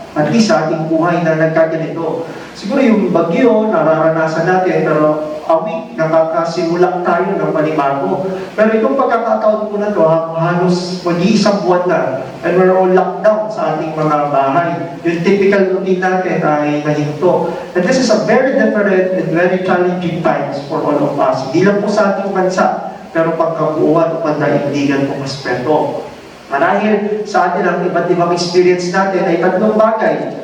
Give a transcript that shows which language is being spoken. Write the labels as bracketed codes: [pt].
[tl] At least sa ating buhay na nagkaganito. Siguro yung bagyo, nararanasan natin, pero awik, nakakasimula tayo ng panibago. Pero itong pagkakataon po na ito, halos mag-iisang buwan na, [en] and we're all locked down [tl] sa ating mga bahay. Yung typical routine natin ay nahinto. [en] And this is a very different and very challenging times for all of us. [tl] Hindi lang po sa ating bansa, pero pagkabuuan o pandaigdigan po mas peto. Marahil sa atin ang iba't ibang experience natin ay tatlong bagay.